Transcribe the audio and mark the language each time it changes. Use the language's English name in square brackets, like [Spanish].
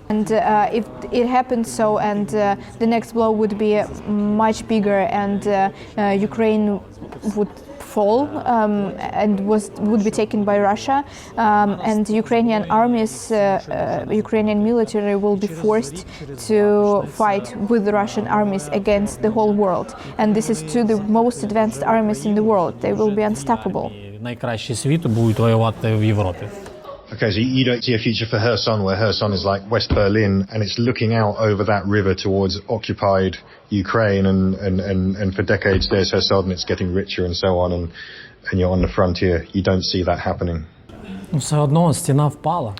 [English] And if it happens so, and the next blow would be much bigger, and Ukraine would fall and would be taken by Russia, and Ukrainian armies, Ukrainian military will be forced to fight with the Russian armies against the whole world. And this is to the most advanced armies in the world. They will be unstoppable. [Ukrainian] Найкращі світу будуть воювати в Європі. [English] Okay, so you don't see a future for Kherson, where Kherson is like West Berlin, and it's looking out over that river towards occupied Ukraine, and for decades there's Kherson, and it's getting richer and so on, and you're on the frontier. You don't see that happening. [Ukrainian] Все одно стіна впала.